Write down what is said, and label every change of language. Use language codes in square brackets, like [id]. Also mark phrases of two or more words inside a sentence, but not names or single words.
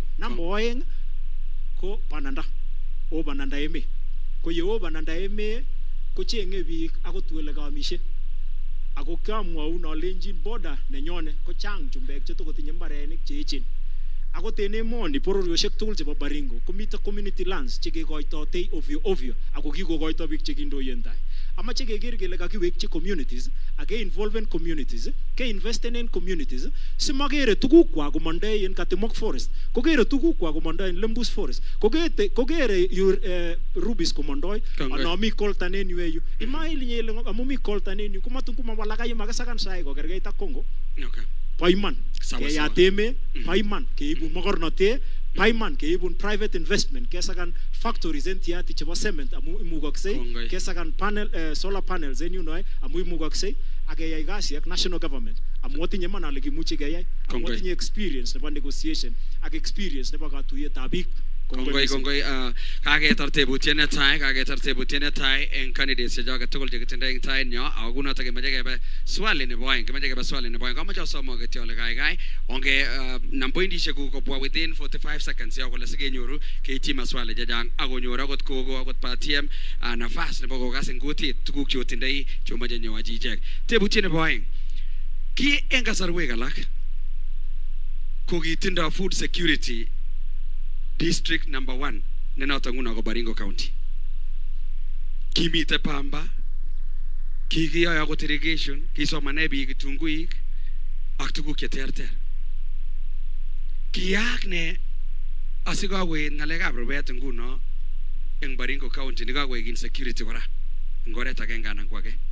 [kln] Number 2 ko bananda eme. Ko ye bananda eme ko chenge biik akot wele kaamishe. Ako kamwaun alenjin border nenyone ko chang chumbek chetokotinye mbarenik cheechen. Akot en emoni bororioshek tugul chebo Baringo komito [en] community lands [kln] chekekoitote ovyo ako kikokoito biik chekindoien tai. Amache keker kele kakiwekchi communities ak [en] involvement communities [kln] ke investen en communities simakere tugukwa komandoi en Katimok forest kokere tugukwa komandoi en Lembus forest kokere Rubis komandoi anami koltan en yueyu imaili nyele amumi koltan en yu kumatun kumawalaka yemakesakan sai kokerkeit ak Kongo. Okay. Paiman keyat emet paiman keibun mokornotet paiman keibun [en] private investment [kln] kesakan factories en tiati chebo cement amu imugoksei kesakan [en] panel solar panels [kln] en yuno amu imugoksei akeyai kasi ak [en] national government [kln] amu atinye man ale kimuchi keyai amu atinye experience nebo negotiation ak experience nebo katuyetab biik. Kongoi kaketar tebutiet netai en candidates chechoket tugul chekitindoi en tait nyo ako kunoto kemoche kebe swali nebo oeng komoche asom kityo ole kaikai onge nam pointishek kuk kobwa [en] within 45 seconds [kln] yo kole sikenyoru keityi maswali chechang akonyor akot kogo akot patiem nafas nebo kokas en kutit tuguk chotindoi chomoche nyoachi ichek. Tebutiet nebo oeng ki en kasarwek alak ko kitindoi [en] food security District number 1 [kln] nenoto nguno ko Baringo County. Kimite pamba, kikiyoe akot irrigation, kisomane biik kitunguik ak tuguk cheterter. Kiyaak ne asikokoet ngalekab rubet nguno eng Baringo County nikakoek insecurity kora eng oret agenge anan ko age.